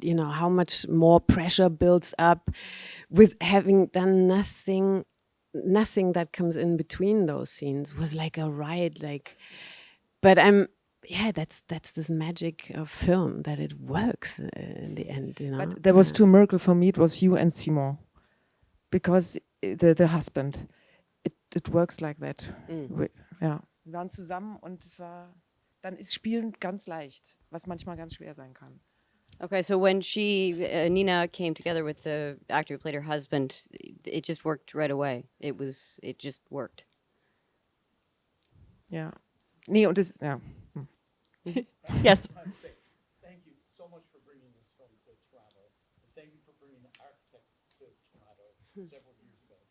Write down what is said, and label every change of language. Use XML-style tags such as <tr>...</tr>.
<en>You know, how much more pressure builds up with having done nothing that comes in between those scenes was like a ride. Like, but that's this magic of film that it works in the end. You know, But there was two miracles for me. It was you and Simon, because the husband, it works like that.</en> <de>Ja, wir waren zusammen und es war, dann ist Spielen ganz leicht, was manchmal ganz schwer sein kann.</de> <en>Okay, so when Nina came together with the actor who played her husband, it just worked right away. It just worked.</en> <de>Ja. Nee, und das, ja.</de> <en>Yes. Thank you so much for bringing this film to Toronto. And thank you for bringing the architect to Toronto several years ago.</en>